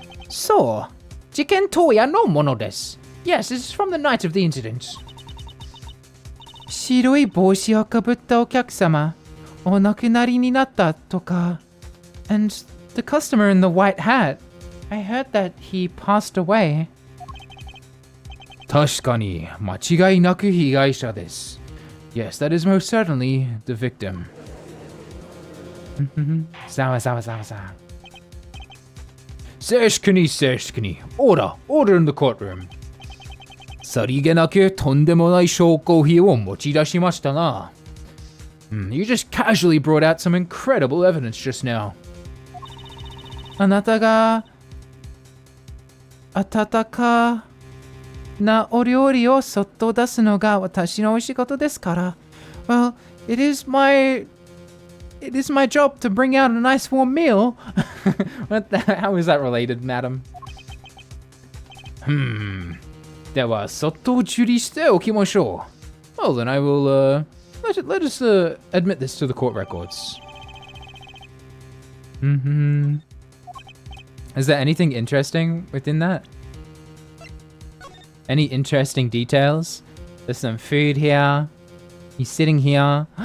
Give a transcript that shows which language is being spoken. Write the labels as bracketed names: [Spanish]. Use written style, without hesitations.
[Japanese] そう、事件当夜のものです。 [English] Yes, this is from the night of the incident. [Japanese] 白い帽子をかぶったお客様、お亡くなりになったとか. [English] And the customer in the white hat, I heard that he passed away. [Japanese] 確かに間違いなく被害者です. [English] Yes, that is most certainly the victim. [Japanese] さわさわさわさ。静粛に静粛に。 [English] Order in the courtroom. [Japanese] さりげなくとんでもない証拠品を持ち出しましたな。 [English] You just casually brought out some incredible evidence just now. [Japanese] あなたが温かなお料理をそっと出すのが私のお仕事ですから。 [English] Well, it is my job to bring out a nice warm meal. How is that related, madam? [Japanese] では、そっと受理しておきましょう。 [English] Well, then I will, let us admit this to the court records. Is there anything interesting within that? Any interesting details? There's some food here. He's sitting here.